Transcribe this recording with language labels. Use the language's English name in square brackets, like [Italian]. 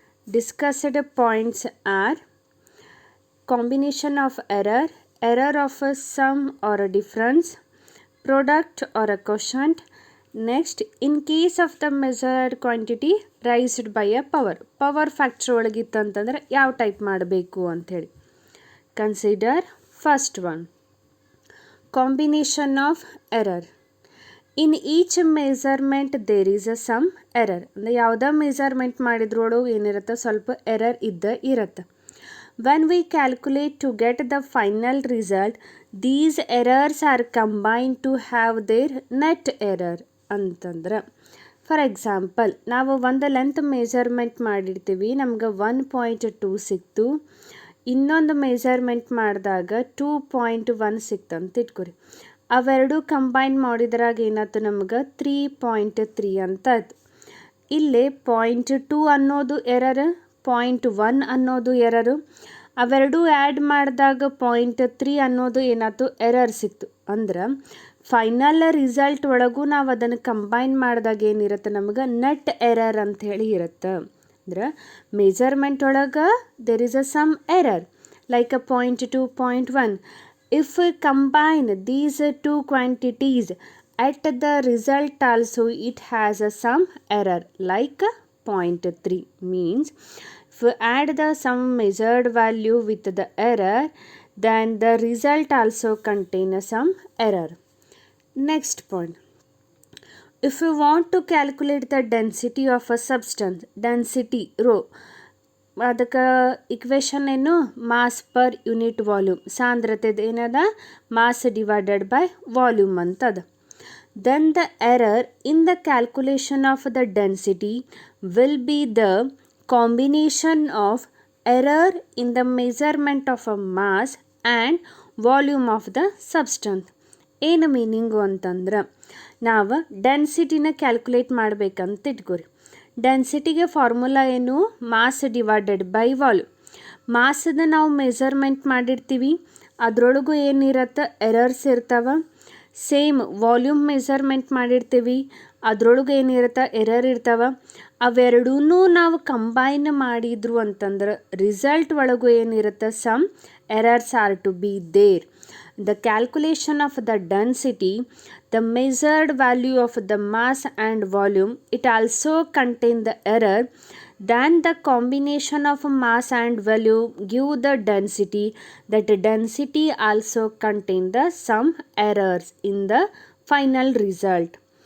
[English] Discussed points are combination of error, error of a sum or a difference, product or a quotient. Next, in case of the measured quantity raised by a power factor [Kannada] ಒಳಗಿತ್ತಂತಂದ್ರೆ ಯಾವ type ಮಾಡಬೇಕು ಅಂಥೇಳಿ. [English] Consider first one combination of error. In each measurement there is a some error. [Kannada] ಅಂದರೆ ಯಾವುದೇ measurement ಮಾಡಿದ್ರೊಳಗೆ ಏನಿರುತ್ತೆ ಸ್ವಲ್ಪ error ಇರುತ್ತೆ. [English] When we calculate to get the final result, these errors are combined to have their net error [Kannada] ಅಂತಂದ್ರೆ for example ನಾವು ಒಂದು length measurement ಮಾಡಿರ್ತೀವಿ, ನಮ್ಗೆ 1.2 ಸಿಕ್ತು, ಇನ್ನೊಂದು ಮೆಜರ್ಮೆಂಟ್ ಮಾಡಿದಾಗ 2.1 ಸಿಕ್ತು ಅಂತ ಇಟ್ಕೊರಿ. ಅವೆರಡು ಕಂಬೈನ್ ಮಾಡಿದ್ರಾಗ ಏನಾಯ್ತು ನಮ್ಗೆ 3.3 ಅಂತ ಆಯ್ತು. ಇಲ್ಲಿ 0.2 ಅನ್ನೋದು ಎರರ್, 0.1 ಅನ್ನೋದು ಎರರು, ಅವೆರಡು ಆ್ಯಡ್ ಮಾಡಿದಾಗ 0.3 ಅನ್ನೋದು ಏನಾಯ್ತು ಎರರ್ ಸಿಕ್ತು. ಅಂದ್ರೆ ಫೈನಲ್ ರಿಸಲ್ಟ್ ಒಳಗೂ ನಾವು ಅದನ್ನು ಕಂಬೈನ್ ಮಾಡಿದಾಗ ಏನಿರುತ್ತೆ ನಮ್ಗೆ ನೆಟ್ ಎರರ್ ಅಂಥೇಳಿ ಇರುತ್ತೆ. [English] ಅಂದ್ರೆ ಮೆಜರ್ಮೆಂಟ್ ಒಳಗೆ there is a some error like a 0.2, 0.1. If we combine these two quantities at the result also it has a some error like 0.3 means if we add the some measured value with the error then the result also contain some error. Next point, if we want to calculate the density of a substance, density rho, [Kannada] ಅದಕ್ಕೆ equation ಏನು mass per unit volume, ಸಾಂದ್ರತೆದು ಏನದ mass divided by volume ಅಂತದ. [English] then the error in the calculation of the density will be the combination of error in the measurement of a mass and volume of the substance. [Kannada] ಏನು meaning ಅಂತಂದ್ರೆ ನಾವು ಡೆನ್ಸಿಟಿನ calculate ಮಾಡಬೇಕಂತ ಇಟ್ಕೋರಿ. ಡೆನ್ಸಿಟಿಗೆ formula ಏನು mass divided by volume. ಮಾಸದ ನಾವು measurement ಮಾಡಿರ್ತೀವಿ, ಅದರೊಳಗೂ ಏನಿರುತ್ತೆ errors ಇರ್ತಾವೆ. ಸೇಮ್ ವಾಲ್ಯೂಮ್ ಮೆಜರ್ಮೆಂಟ್ ಮಾಡಿರ್ತೀವಿ, ಅದರೊಳಗೆ ಏನಿರುತ್ತೆ ಎರರ್ ಇರ್ತಾವೆ. ಅವೆರಡೂ ನಾವು ಕಂಬೈನ್ ಮಾಡಿದ್ರು ಅಂತಂದ್ರೆ ರಿಸಲ್ಟ್ ಒಳಗೂ ಏನಿರುತ್ತೆ [English] Some errors are to be there. The calculation of the density, the measured value of the mass and volume, it also contain the error. Then the combination of mass and volume give the density. That density also contain the some errors in the final result.